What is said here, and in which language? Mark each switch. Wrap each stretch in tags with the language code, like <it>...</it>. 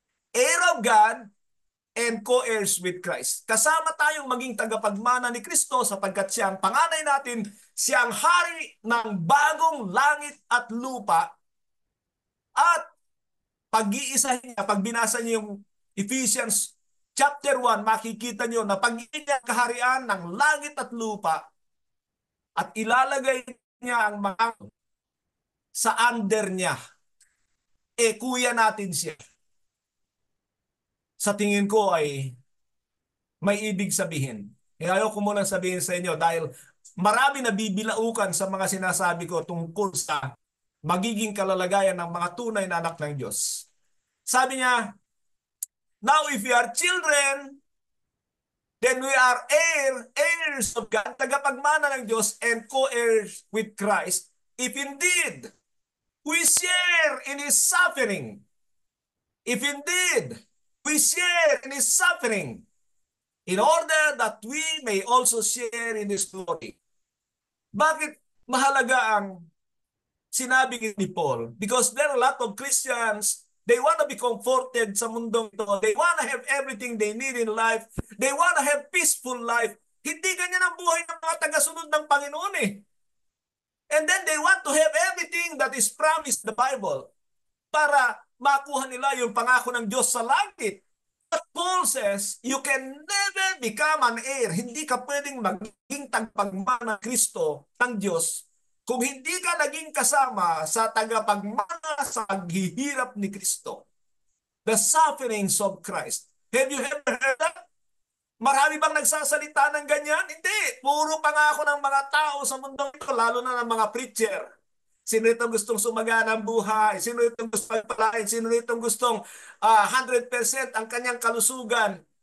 <en>Heir of God and co-heirs with Christ.</en> <tl>Kasama tayong maging tagapagmana ni Kristo sapagkat siya ang panganay natin, siya ang hari ng bagong langit at lupa. At pag-iisahin niya, pag binasa niyo yung Ephesians chapter 1, makikita niyo na pag-iin niya ang kaharian ng langit at lupa at ilalagay niya ang mga sa under niya. Kuya natin siya. Sa tingin ko ay may ibig sabihin. Ayaw ko muna sabihin sa inyo dahil marami na bibilaukan sa mga sinasabi ko tungkol sa magiging kalalagayan ng mga tunay na anak ng Diyos.</tl> <en>Sabi niya, now if we are children, then we are heirs of God,</en> <tl>tagapagmana ng Diyos</tl> <en>and co-heirs with Christ, if indeed we share in His suffering. If indeed we share in His suffering, in order that we may also share in His glory.</en> <tl>Bakit mahalaga ang sinabi ni Paul?</tl> <en>Because there are a lot of Christians, they want to be comforted</en> <tl>sa mundong ito.</tl> <en>They want to have everything they need in life. They want to have peaceful life.</en> <tl>Hindi ganyan ang buhay ng mga tagasunod ng Panginoon eh.</tl> <en>And then they want to have everything that is promised the Bible</en> <tl>para makuha nila yung pangako ng Diyos sa langit.</tl> <en>But Paul says, you can never become an heir.</en> <tl>Hindi ka pwedeng maging tagapagmana ng Kristo, ng Diyos, kung hindi ka naging kasama sa tagapagmana sa paghihirap ni Kristo.</tl> <en>The sufferings of Christ. Have you ever heard that?</en> <tl>Marami bang nagsasalita ng ganyan? Hindi. Puro pangako ng mga tao sa mundo ito, lalo na ng mga preacher. Sino itong gustong sumagana ang buhay? Sino itong gustong pagpalain? Sino itong gustong 100% ang kanyang kalusugan?</tl>